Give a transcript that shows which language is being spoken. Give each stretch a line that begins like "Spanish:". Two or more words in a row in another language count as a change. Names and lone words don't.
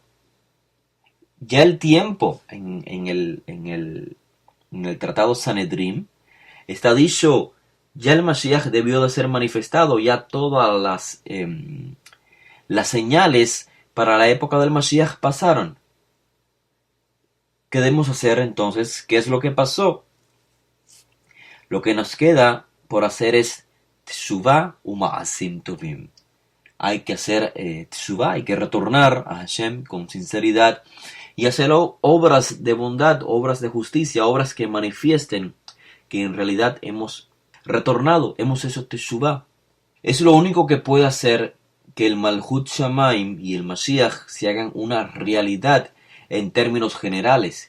Spanish: Ya el tiempo en el tratado Sanedrim está dicho, ya el Mashiach debió de ser manifestado, ya todas las señales para la época del Mashiach pasaron. ¿Qué debemos hacer entonces? ¿Qué es lo que pasó? Lo que nos queda por hacer es
Hebrew: תשובה ומעשים טובים.
Spanish: Hay que hacer Teshuvah, hay que retornar a Hashem con sinceridad y hacer obras de bondad, obras de justicia, obras que manifiesten que en realidad hemos retornado, hemos hecho Teshuvah. Es lo único que puede hacer que el
Hebrew: מלכות שמים
Spanish: y el Mashiach se hagan una realidad en términos generales.